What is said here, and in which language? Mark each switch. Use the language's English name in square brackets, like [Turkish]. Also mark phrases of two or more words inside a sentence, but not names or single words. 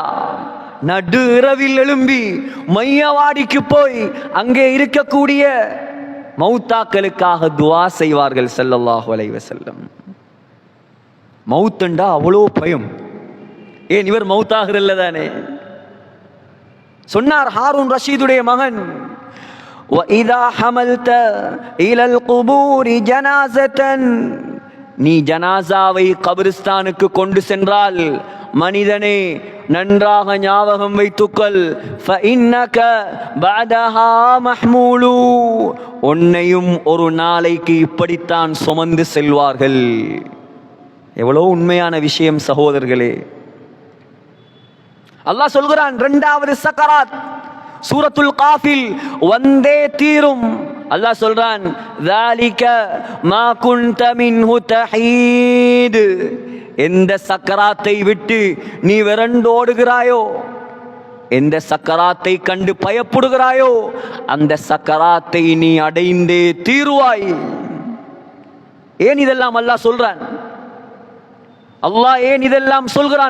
[Tamil] நடு இரவில் எழும்பி மையவாடிக்கு போய் அங்கே இருக்கக்கூடிய மௌத்தாக்களுக்காக துஆ செய்வார்கள் [Arabic] صلى الله عليه وسلم. [Tamil] மௌத்தண்டா அவ்வளோ பயம். ஏன்? இவர் மௌத்தாகிறல்ல தானே. சொன்னார் ஹாரூன் ரஷீதுடைய மகன், [Arabic] وَإِذَا حَمَلْتَ إِلَى الْقُبُورِ جَنَازَةً, [Tamil] நீ ஜனாசாவை கபிரிஸ்தானுக்கு கொண்டு சென்றால் மனிதனே நன்றாக ஞாபகம் வைத்துக்கொள், [Arabic] فَإِنَّكَ بَعْدَهَا مَحْمُولُ, [Tamil] உன்னையும் ஒரு நாளைக்கு இப்படித்தான் சுமந்து செல்வார்கள். எவ்வளவு உண்மையான விஷயம் சகோதரர்களே. அல்லாஹ் சொல்கிறான், இரண்டாவது சக்கராத் சூரத்துல் காஃபில் வந்தே தீரும். அல்லாஹ் சொல்றான், [Arabic] ذَلِكَ مَا كُنْتَ مِنْهُ تَحِيدُ, [Tamil] எந்த சக்கராத்தை விட்டு நீ விரண்டோடுகிறாயோ, எந்த சக்கராத்தை கண்டு பயப்படுகிறாயோ அந்த சக்கராத்தை நீ அடைந்தே தீருவாய். ஏன் இதெல்லாம் அல்லாஹ் சொல்றான்? அல்லாஹ் ஏன் இதெல்லாம் சொல்கிறான்?